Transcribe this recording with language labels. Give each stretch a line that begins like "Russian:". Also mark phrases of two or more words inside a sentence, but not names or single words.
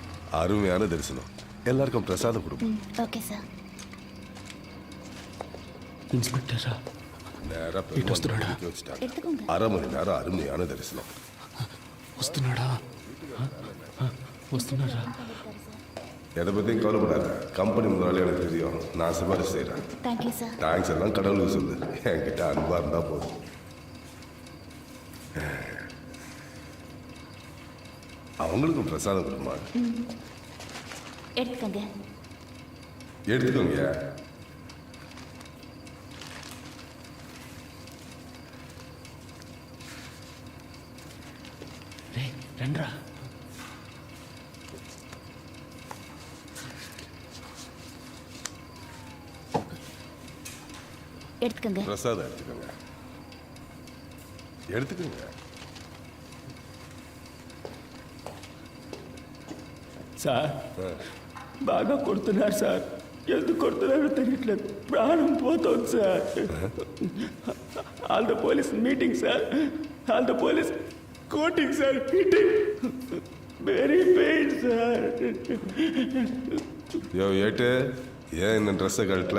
Tamil: அருமையான தரிசனம். எல்லாருக்கும் பிரசாதம் கொடுப்போம்.
English: okay sir.
Telugu: ఇన్స్పెక్టరా
Tamil: நேரா பெருமாள் வச்சுட்டாங்க.
Telugu: ఎత్తుకోండి.
Tamil: 1/2 மணி நேரம் அருமையான தரிசனம்.
Telugu: వస్తున్నాడా? వస్తున్నారా?
Tamil: எதை பற்றியும் கவலைப்படாத. கம்பெனி முதலாளி எனக்கு தெரியும். நான் சிபாரிசு செய்கிறேன்.
English: thank you sir.
Tamil: தேங்க்ஸ் எல்லாம் கடவுளுக்கு சொல்லு. என்கிட்ட அன்பா இருந்தா போதும். அவங்களுக்கும் பிரசாதம் கொடுமா.
Telugu: ఎత్తుకోండి.
Tamil: எடுத்துக்கோங்க.
Telugu: రే రండ్రా. ఎత్తుకోండి.
Tamil: பிரசாதம் எடுத்துக்கோங்க. எடுத்துக்கோங்க.
Telugu: సార్ బాగా కొడుతున్నారు సార్. ఎందుకు కొడుతున్నారో తెలియట్లేదు. ప్రాణం పోతుంది సార్.
English: all the police meeting sir. all the police coating sir. hitting very pain sir.
Tamil: யோ ஏட்டு, ஏன் இந்த ட்ரெஸ்ஸை கழட்டல?